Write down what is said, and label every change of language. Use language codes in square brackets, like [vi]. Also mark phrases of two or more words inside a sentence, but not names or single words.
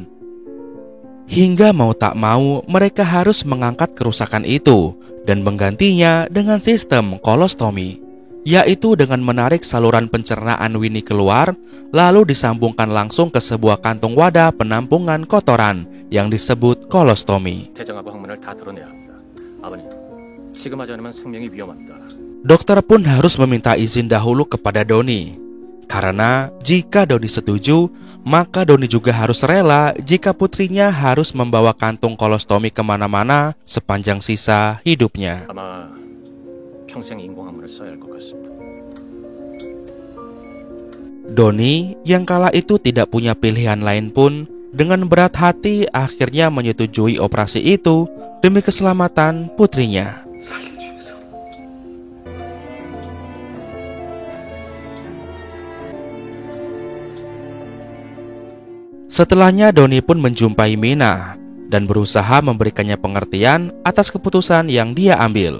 [id] Hingga mau tak mau mereka harus mengangkat kerusakan itu dan menggantinya dengan sistem kolostomi, yaitu dengan menarik saluran pencernaan Winnie keluar, lalu disambungkan langsung ke sebuah kantung wadah penampungan kotoran yang disebut kolostomi. [ko] 대장하고 항문을 다 드러내야 합니다. 아버님, 지금 하지 않으면 생명이 위험합니다. [id] Dokter pun harus meminta izin dahulu kepada Doni, karena jika Doni setuju, maka Doni juga harus rela jika putrinya harus membawa kantung kolostomi kemana-mana sepanjang sisa hidupnya. [ko] 아마 평생 인공항문을 써야 할 것 같습니다. [id] Doni yang kala itu tidak punya pilihan lain pun dengan berat hati akhirnya menyetujui operasi itu demi keselamatan putrinya. Setelahnya Doni pun menjumpai Minah dan berusaha memberikannya pengertian atas keputusan yang dia ambil.